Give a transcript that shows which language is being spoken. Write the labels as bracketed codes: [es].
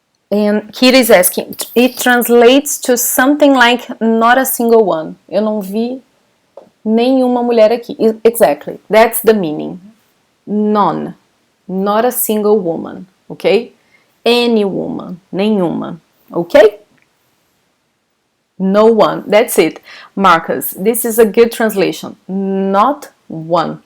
[en] And Kira is asking, it translates to something like not a single one. [pt] Eu não vi nenhuma mulher aqui. [en] Exactly, that's the meaning. None, not a single woman, okay? Any woman, nenhuma, okay? No one. That's it. Marcus, this is a good translation. Not one.